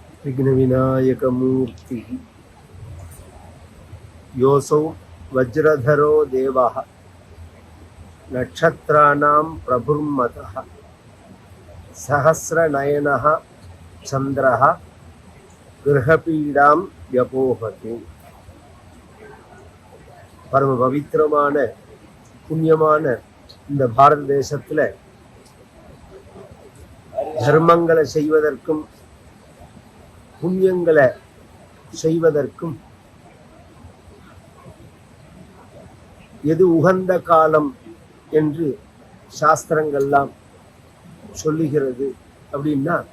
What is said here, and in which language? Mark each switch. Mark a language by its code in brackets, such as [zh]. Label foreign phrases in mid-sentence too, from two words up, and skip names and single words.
[sa] विघ्नविनायकमूर्ति योऽसौ वज्रधरो देवः नक्षत्राणां प्रभुर्मतः सहस्रनयनः चन्द्रः ग्रहपीडां व्यपोहतु. [ta] பரம பவித்திரமான புண்ணியமான இந்த பாரத தேசத்துல தர்மங்களை செய்வதற்கும் புண்ணியங்களை செய்வதற்கும் எது உகந்த காலம் என்று சாஸ்திரங்கள்லாம் சொல்லுகிறது அப்படின்னா,